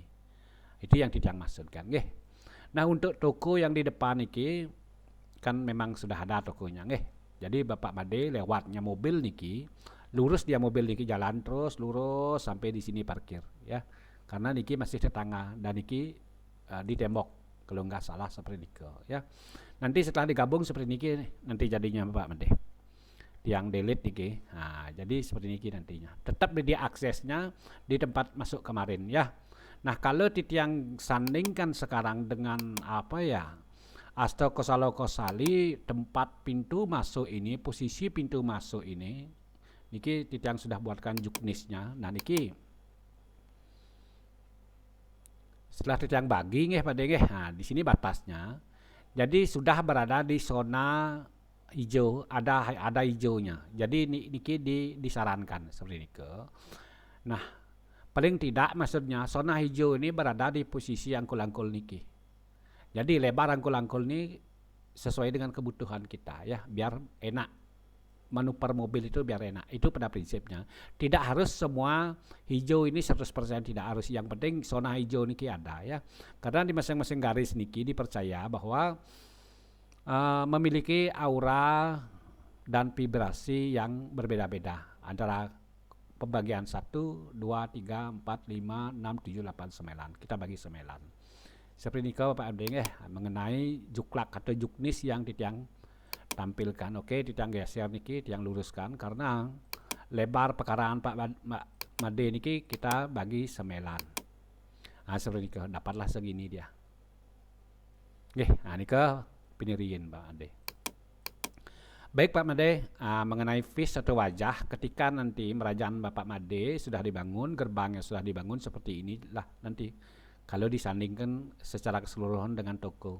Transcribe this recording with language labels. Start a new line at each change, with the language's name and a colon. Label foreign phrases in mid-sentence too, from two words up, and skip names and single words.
Indonesian: Itu yang titiang maksudkan Nah untuk toko yang di depan niki kan memang sudah ada tokonya Jadi Bapak Made lewatnya mobil niki, lurus dia mobil niki jalan terus lurus sampai di sini parkir ya. Karena niki masih tetangga dan niki di tembok kalau nggak salah seperti niki ya. Nanti setelah digabung seperti niki nanti jadinya Bapak Made. Tiang delete niki. Nah, jadi seperti niki nantinya. Tetap dia aksesnya di tempat masuk kemarin ya. Nah kalau titiang sandingkan sekarang dengan apa ya Asto Kosalo Kosali tempat pintu masuk ini, posisi pintu masuk ini niki titiang sudah buatkan juknisnya. Nah niki setelah titiang bagi pada nah di sini batasnya. Jadi sudah berada di zona hijau, ada hijaunya. Jadi niki disarankan seperti niki. Nah paling tidak maksudnya zona hijau ini berada di posisi angkul-angkul niki. Jadi lebar angkul-angkul ini sesuai dengan kebutuhan kita ya, biar enak manuver mobil itu biar enak. Itu pada prinsipnya. Tidak harus semua hijau ini 100% tidak harus. Yang penting zona hijau niki ada ya. Karena di masing-masing garis niki dipercaya bahwa memiliki aura dan vibrasi yang berbeda-beda antara pembagian 1, 2, 3, 4, 5, 6, 7, 8, 9. Kita bagi 9. Seperti ini Bapak Abdeng mengenai juklak atau juknis yang titiang tampilkan. Oke, titiang geser niki, titiang luruskan karena lebar pekarangan Pak Made niki kita bagi 9. Nah, seperti ini dapatlah segini dia. Nah ini penirian Pak Made. Baik Pak Made, mengenai face atau wajah ketika nanti merajaan Bapak Made sudah dibangun, gerbangnya sudah dibangun seperti inilah nanti kalau disandingkan secara keseluruhan dengan toko.